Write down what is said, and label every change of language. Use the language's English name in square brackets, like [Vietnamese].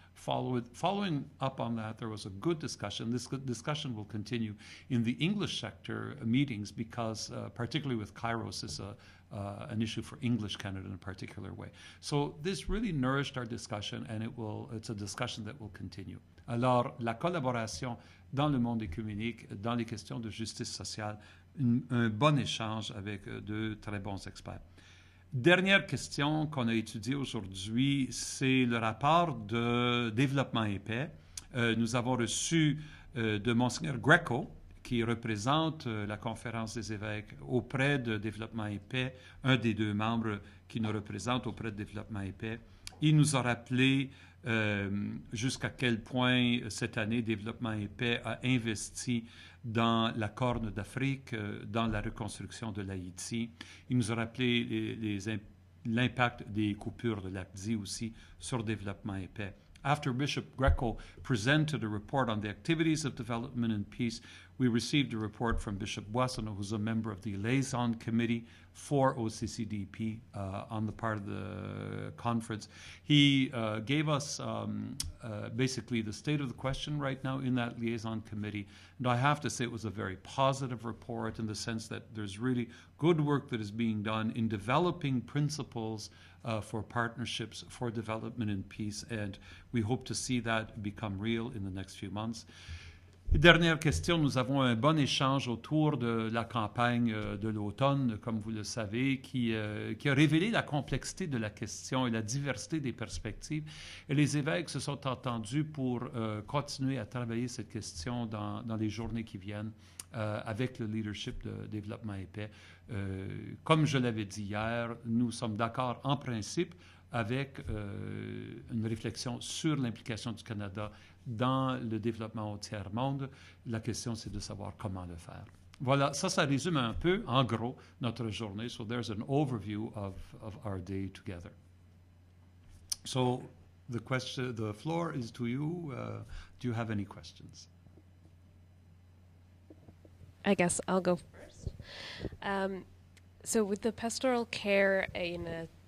[English] Following up on that, there was a good discussion. This discussion will continue in the English sector meetings because, particularly with Kairos, is an issue for English Canada in a particular way. So this really nourished our discussion, and it's a discussion that will continue. [French] Alors, la collaboration dans le monde écuménique, dans les questions de justice sociale, un bon échange avec deux très bons experts. Dernière question qu'on a étudiée aujourd'hui, c'est le rapport de développement et paix. Nous avons reçu de Monseigneur Greco, qui représente la Conférence des évêques auprès de Développement et paix, un des 2 membres qui nous représente auprès de Développement et paix. Il nous a rappelé jusqu'à quel point cette année Développement et paix a investi dans la Corne d'Afrique, dans la reconstruction de l'Haïti. Il nous a rappelé l'impact des coupures de l'APDI aussi sur Développement et paix. [English] After Bishop Greco presented a report on the activities of development and peace, we received a report from Bishop Boissonneau, who's a member of the Liaison Committee for OCCDP on the part of the conference. He gave us basically the state of the question right now in that Liaison Committee. And I have to say it was a very positive report in the sense that there's really good work that is being done in developing principles for partnerships for development and peace. And we hope to see that become real in the next few months. [French] Dernière question, nous avons un bon échange autour de la campagne de l'automne, comme vous le savez, qui a révélé la complexité de la question et la diversité des perspectives. Et les évêques se sont entendus pour continuer à travailler cette question dans les journées qui viennent avec le leadership de Développement et paix. Comme je l'avais dit hier, nous sommes d'accord en principe avec une réflexion sur l'implication du Canada dans le développement au tiers-monde. La question, c'est de savoir comment le faire. Voilà, ça résume un peu, en gros, notre journée. [English] So there's an overview of our day together. So the floor is to you. Do you have any questions? I guess I'll go first. So with the pastoral care in